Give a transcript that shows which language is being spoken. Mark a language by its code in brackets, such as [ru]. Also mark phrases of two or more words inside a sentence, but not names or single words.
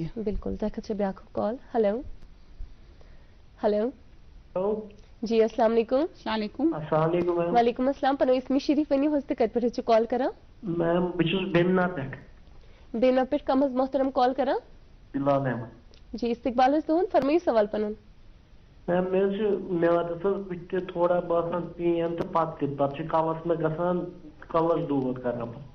[ks] بالکل دیکھا بیاکھ کال ہیلو ہیلو جی [ar] السلام علیکم السلام علیکم السلام علیکم میم وعلیکم السلام [ks] پنو اسمی شریف ونیو حظ تہٕ کتہِ پٮ۪ٹھ حظ چھِ کال کران میم بہٕ چھُس بیمنا پٮ۪ٹھ بیمنا پٮ۪ٹھ کم حظ محترم کال کران بلال احمد جی استقبال حظ تُہُنٛد فرمٲیِو سوال پنُن میم مےٚ حظ چھُ میادَس حظ بٕتھِ تہِ تھوڑا باسان پین تہٕ پتہٕ چھُ کلس مےٚ گژھان کلس دود کران